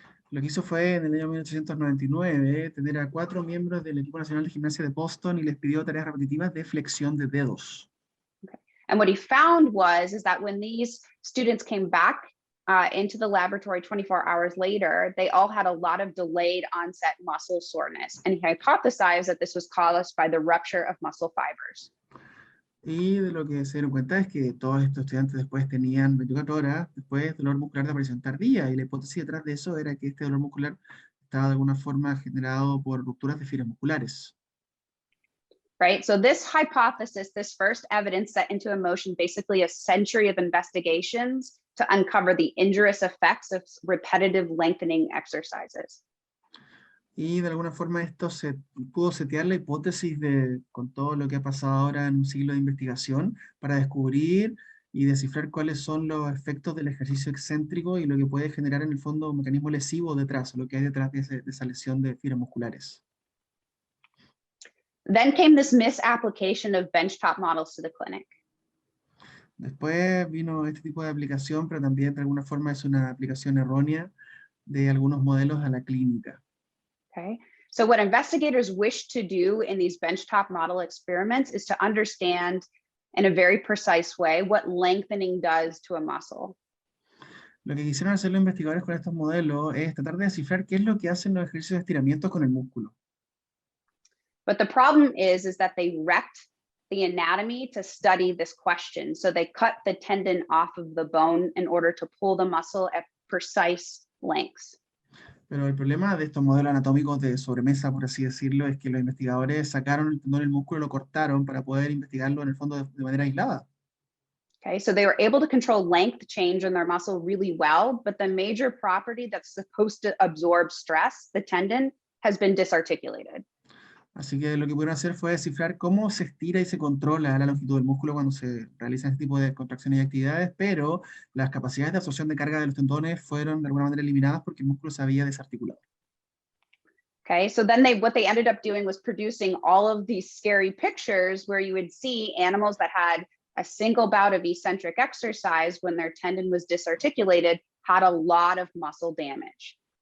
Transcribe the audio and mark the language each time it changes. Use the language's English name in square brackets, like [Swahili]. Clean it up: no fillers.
[Spanish] Lo que hizo fue, en el año 1899, tener a 4 miembros del equipo nacional de gimnasia de Boston y les pidió tareas repetitivas de flexión de dedos. [English] Okay. And what he found is that when these students came back into the laboratory 24 hours later, they all had a lot of delayed onset muscle soreness. And he hypothesized that this was caused by the rupture of muscle fibers. [Spanish] Y de lo que se dieron cuenta es que todos estos estudiantes después tenían 24 horas después dolor muscular de aparición tardía, y la hipótesis detrás de eso era que este dolor muscular estaba de alguna forma generado por rupturas de fibras musculares. [English] Right, so this hypothesis, this first evidence, set into motion basically a century of investigations to uncover the injurious effects of repetitive lengthening exercises. [Spanish] Y de alguna forma esto se pudo setear la hipótesis con todo lo que ha pasado ahora en un siglo de investigación para descubrir y descifrar cuáles son los efectos del ejercicio excéntrico y lo que puede generar en el fondo un mecanismo lesivo detrás, lo que hay detrás de esa lesión de fibras musculares. [English] Then came this misapplication of benchtop models to the clinic. [Spanish] Después vino este tipo de aplicación, pero también de alguna forma es una aplicación errónea de algunos modelos a la clínica. [English] Okay, so what investigators wish to do in these benchtop model experiments is to understand in a very precise way what lengthening does to a muscle. [Spanish] Lo que quisieron hacer los investigadores con estos modelos es tratar de descifrar qué es lo que hacen los ejercicios de estiramientos con el músculo. [English] But the problem is that they wrecked the anatomy to study this question. So they cut the tendon off of the bone in order to pull the muscle at precise lengths. [Spanish] Pero el problema de estos modelos anatómicos de sobremesa, por así decirlo, es que los investigadores sacaron el tendón del músculo y lo cortaron para poder investigarlo en el fondo de manera aislada. [English] Okay, so they were able to control length change in their muscle really well, but the major property that's supposed to absorb stress, the tendon, has been disarticulated. [Spanish] Así que lo que pudieron hacer fue descifrar cómo se estira y se controla la longitud del músculo cuando se realizan este tipo de contracciones y actividades, pero las capacidades de absorción de carga de los tendones fueron de alguna manera eliminadas porque el músculo se había desarticulado. [English] Okay, so then what they ended up doing was producing all of these scary pictures where you would see animals that had a single bout of eccentric exercise when their tendon was disarticulated had a lot of muscle damage.